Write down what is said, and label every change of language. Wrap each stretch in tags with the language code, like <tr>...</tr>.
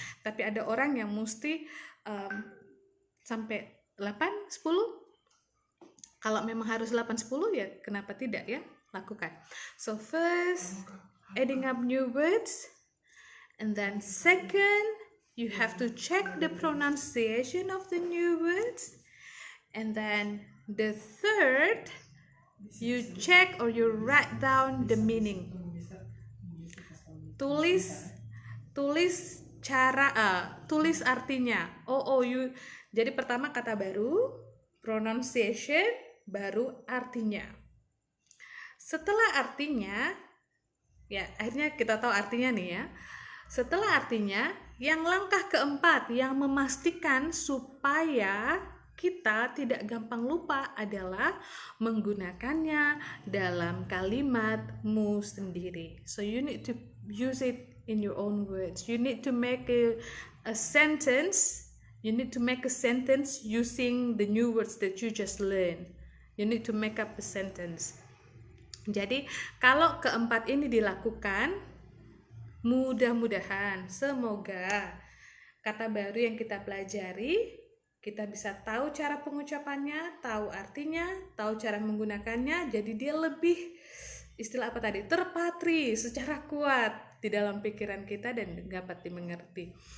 <id>Tapi ada orang yang mesti sampai 8, 10. Kalau memang harus 8, 10 ya kenapa tidak ya, lakukan.</id> <en>So first, adding up new words, and then second, you have to check the pronunciation of the new words, and then the third, you check or you write down the meaning.</en> <id>Tulis artinya. Jadi pertama kata baru, pronunciation, baru artinya. Setelah artinya, ya akhirnya kita tahu artinya nih ya. Setelah artinya, yang langkah keempat yang memastikan supaya kita tidak gampang lupa adalah menggunakannya dalam kalimatmu sendiri.</id> <en>So you need to use it in your own words. You need to make a sentence. You need to make a sentence using the new words that you just learned. You need to make up a sentence.</en> <id>Jadi kalau keempat ini dilakukan, mudah-mudahan, semoga kata baru yang kita pelajari, kita bisa tahu cara pengucapannya, tahu artinya, tahu cara menggunakannya, jadi dia lebih, istilah apa tadi, terpatri secara kuat di dalam pikiran kita dan dapat dimengerti.</id>